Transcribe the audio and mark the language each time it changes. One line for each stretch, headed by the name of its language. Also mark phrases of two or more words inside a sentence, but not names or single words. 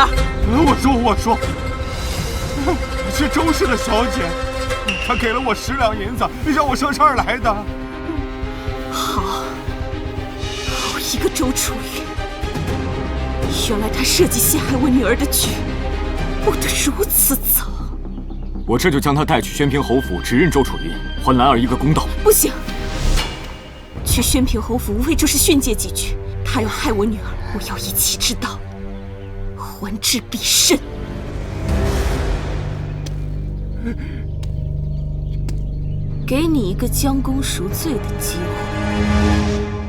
Chinese: 我说，是周氏的小姐，她给了我10两银子，让我上这儿来的。好一个周楚云，原来他设计陷害我女兒的局，布得如此早。我這就將他帶去宣平侯府，指認周楚雲，還蘭兒一個公道。不行，去宣平侯府無非就是訓誡幾句。他要害我女兒，我要一起知道，還治必慎。給你一個將功贖罪的機會。